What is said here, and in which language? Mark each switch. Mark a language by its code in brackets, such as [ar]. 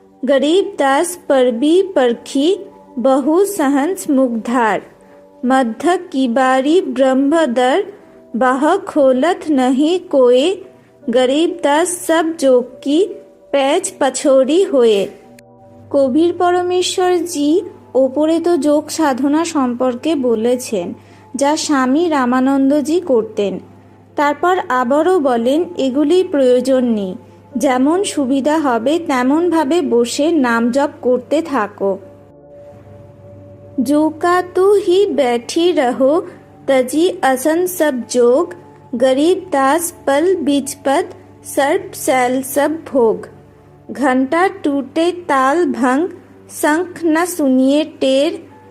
[hi] गरीबदास परबी परखी, बहु सहंस मुग्धार। मध्य की बारी ब्रह्मदर, बाह खोलत नहीं कोए। गरीबदास सब जोग की, पैच पछोरी होए। [bn] কবির পরমেশ্বর জি ওপরে তো যোগ সাধনা সম্পর্কে বলেছেন, যা স্বামী রামানন্দজি করতেন। তারপর আবারও বলেন এগুলি প্রয়োজন নেই, যেমন সুবিধা হবে তেমনভাবে বসে নাম জপ করতে থাকো। [hi] जो का तू ही बैठी रहो, तजी असन सब जोग। गरीबदास पल बीच पद, सर्प सैल सब भोग। घंटा टूटे ताल भंग, शंख न सुनिए टेर।